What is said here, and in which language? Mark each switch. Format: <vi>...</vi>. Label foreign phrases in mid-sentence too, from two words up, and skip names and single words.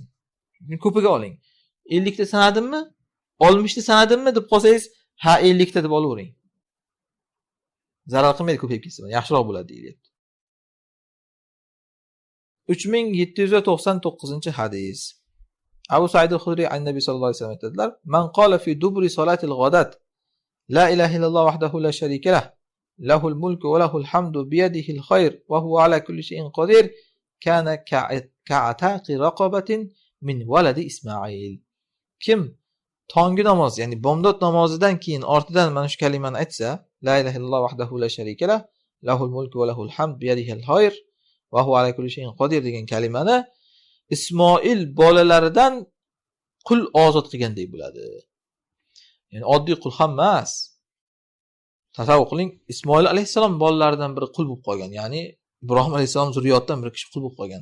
<uz>Ko'piga oling. 50 ta sanadimmi? 60 ta sanadimmi deb qolsangiz, ha 50 ta deb olavering. Zarar qilmaydi ko'payib ketsa, yaxshiroq bo'ladi deyiladi. 3799-hadis. Abu Sa'id al-Khudri an-Nabiy</uz> <ar>صلى الله عليه وسلم</ar> <uz>aytadilar:</uz> <ar>"من قال في دبر صلاة الغداة لا إله إلا الله وحده لا شريك له له الملك وله الحمد بيده الخير وهو على كل شيء قدير كان كعتاق رقبة من ولد إسماعيل."</ar> <uz>Kim tongi namoz, ya'ni bomdod namozidan keyin ortidan mana shu kalimani aytsa,</uz> <ar>لا إله إلا الله وحده لا شريك له له الملك وله الحمد بيده الخير وهو على كل شيء قدير</ar> <uz>degan kalimani Ismoil bolalaridan qul ozod qilgandek bo'ladi. Ya'ni oddiy qul ham emas. Tasavvur qiling, Ismoil alayhisalom bolalaridan biri qul bo'lib qolgan, ya'ni Ibrohim alayhisalom zurriyotdan bir kishi qul bo'lib qolgan.</uz>